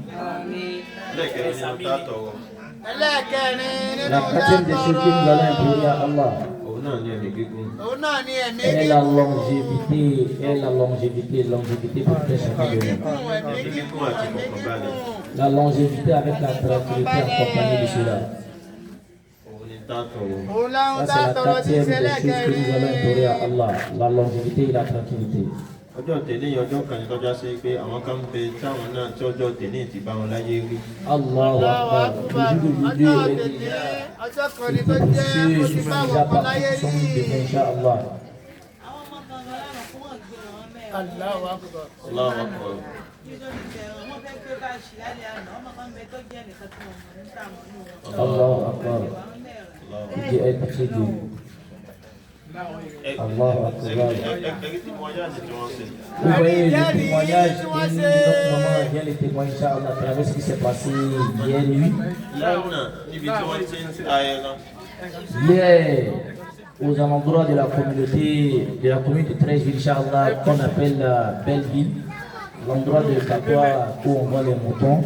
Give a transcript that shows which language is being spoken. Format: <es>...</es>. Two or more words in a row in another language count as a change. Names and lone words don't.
<fr>La quatrième des choses que nous allons implorer à Allah est la longévité pour chacun de nous. La longévité avec la tranquillité accompagnée de cela. Ça, c'est la quatrième des choses que nous allons implorer à Allah. La longévité et la tranquillité.</fr> <yo>ọjọ́ tèmi ọjọ́ kan ní tọ́já sí pé àwọn kan ń bẹ táwọn náà tí ọjọ́ tèmi ti bá wọn láyé rí.</yo> <ar>الله أكبر.</ar> <yo>ọjọ́ kan ní tó jẹ́ kó ti bá wọn kan láyé rí.</yo> <ar>إن شاء الله. الله أكبر. الله أكبر. الله أكبر.</ar> <fr>Dieu ait pitié de nous.</fr> <ar>الله أكبر.</ar> <fr>Vous voyez le témoignage que notre maman vient de témoigner,</fr> <ar>إن شاء الله,</ar> <fr>à travers ce qui s'est passé hier nuit. Hier, aux endroits de la commune de 13 villes,</fr> <ar>إن شاء الله,</ar> <fr>qu'on appelle Belleville, l'endroit de Katoa où on voit les moutons.</fr>